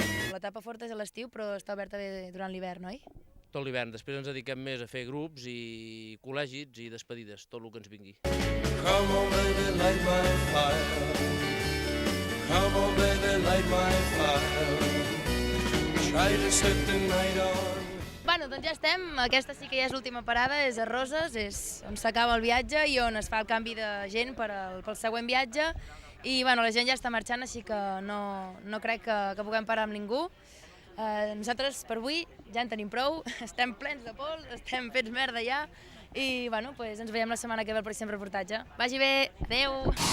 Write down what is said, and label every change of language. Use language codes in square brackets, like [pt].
[ca] L'etapa forta és a l'estiu, però està oberta bé durant l'hivern, oi? Tot l'hivern. Després ens dediquem més a fer grups i col·legis i despedides, tot el que ens vingui. [en] Come on baby, light my fire. Come on baby, light my fire. Try to set the night on. [ca] Bueno, doncs ja estem. Aquesta sí que ja és l'última parada, és a Roses, és on s'acaba el viatge i on es fa el canvi de gent pel següent viatge. I bueno, la gent ja està marxant, així que no crec que puguem parar amb ningú. Nosaltres per avui ja en tenim prou, estem plens de pols, estem fets merda ja i bueno, ens veiem la setmana que ve al pròxim reportatge. Vagi bé, adeu!